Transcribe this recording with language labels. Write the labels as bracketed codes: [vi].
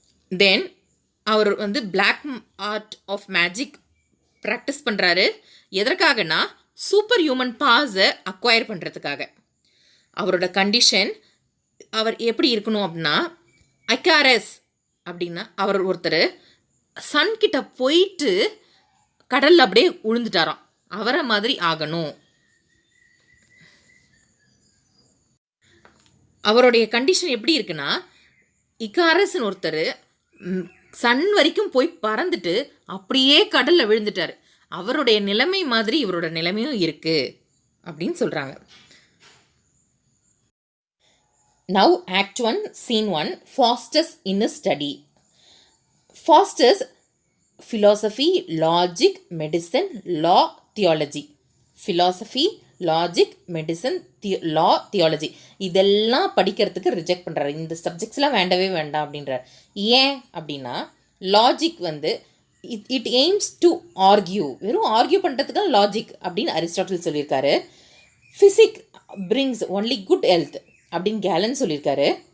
[en] Then அவர் black art of magic practice பண்ணுறாரு. எதற்காகனா சூப்பர் ஹியூமன் பாஸை அக்வயர் பண்ணுறதுக்காக. [ta] அவரோட கண்டிஷன், அவர் எப்படி இருக்கணும் அப்படின்னா, ஐகாரஸ் அப்படின்னா அவர் ஒருத்தர் சன்கிட்ட போயிட்டு கடலில் அப்படியே உழுந்துட்டாராம், அவரை மாதிரி ஆகணும். அவருடைய கண்டிஷன் எப்படி இருக்குன்னா, இகாரஸ்ன்னு ஒருத்தர் சன் வரைக்கும் போய் பறந்துட்டு அப்படியே கடலில் விழுந்துட்டார். அவருடைய நிலைமை மாதிரி இவரோட நிலைமையும் இருக்கு அப்படின்னு சொல்கிறாங்க. [en] Now act 1 scene 1 Faustus in study. Faustus philosophy, logic, medicine, law, theology. philosophy, logic, medicine, law, theology [ta] இதெல்லாம் படிக்கிறதுக்கு ரிஜெக்ட் பண்ணுறாரு. இந்த சப்ஜெக்ட்ஸ்லாம் வேண்டவே வேண்டாம் அப்படின்றார். ஏன் அப்படின்னா, [en] logic it aims to argue, [ta] வெறும் ஆர்கியூ பண்ணுறதுக்கு லாஜிக் அப்படின்னு அரிஸ்டாட்டில் சொல்லியிருக்காரு. [en] physic brings only good health [ta] அப்படின்னு கேலன் சொல்லியிருக்காரு.